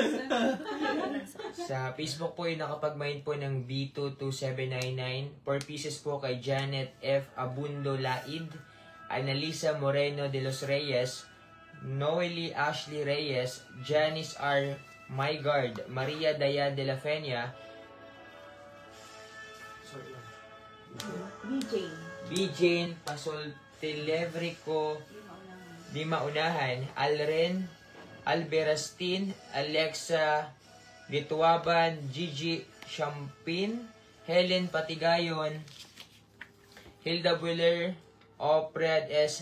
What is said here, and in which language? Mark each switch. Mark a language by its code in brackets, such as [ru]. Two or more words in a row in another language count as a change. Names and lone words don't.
[tl] Sa Facebook po, yung nakapag-mind po ng B22799. 4 pieces po kay Janet F. Abundo Laid, Annalisa Moreno de los Reyes, Noely Ashley Reyes, Janice R. Maygard, Maria Daya de la Fenia, B. Jane Pasoltilevrico, Di Maunahan, Alren Alberastin, Alexa Gituaban, Gigi Champin, Helen Patigayon, Hilda Buller, Opred S.